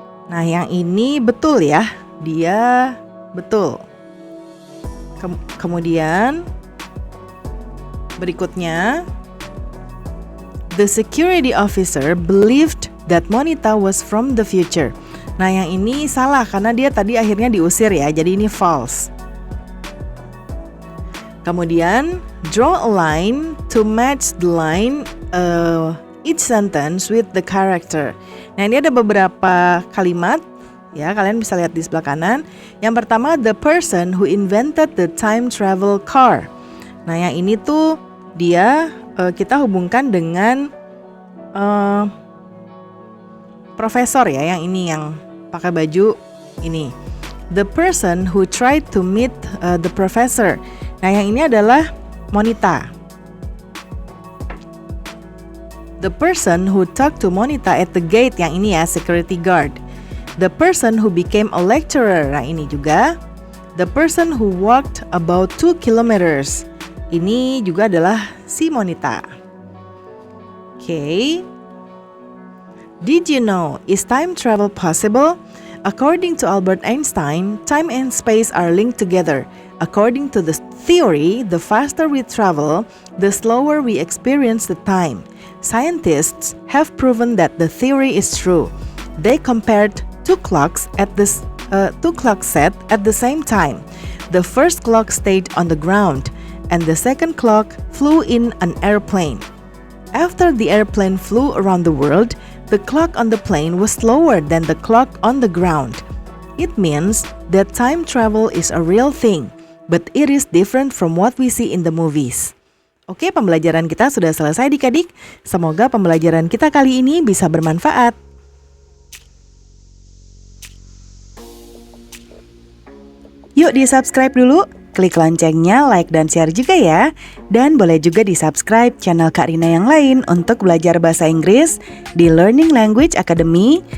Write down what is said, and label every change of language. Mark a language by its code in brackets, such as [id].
[id] Nah, yang ini betul ya, dia betul. Kemudian [en] Berikutnya, the security officer believed that Monita was from the future. [id] Nah, yang ini salah karena dia tadi akhirnya diusir ya, jadi ini false. [en] Kemudian, draw a line to match the line each sentence with the character. [id] Nah, ini ada beberapa kalimat ya, kalian bisa lihat di sebelah kanan. [en] Yang pertama, the person who invented the time travel car. [id] Nah, yang ini tuh dia kita hubungkan dengan profesor ya, yang ini yang pakai baju ini. [en] The person who tried to meet the professor. [id] Nah, yang ini adalah Monita. [en] The person who talked to Monita at the gate, yang ini ya, security guard. The person who became a lecturer, nah ini juga. The person who walked about 2 kilometers. [id] Ini juga adalah si Monita. [en] Okay. Did you know, is time travel possible? According to Albert Einstein, time and space are linked together. According to this theory, the faster we travel, the slower we experience the time. Scientists have proven that the theory is true. They compared two clocks set at the same time. The first clock stayed on the ground, and the second clock flew in an airplane. After the airplane flew around the world, the clock on the plane was slower than the clock on the ground. It means that time travel is a real thing, but it is different from what we see in the movies. [id] Oke, pembelajaran kita sudah selesai adik-adik. Semoga pembelajaran kita kali ini bisa bermanfaat. Yuk di-subscribe dulu, klik loncengnya, like dan share juga ya. Dan boleh juga di-subscribe channel Kak Rina yang lain untuk belajar bahasa Inggris di Learning Language Academy.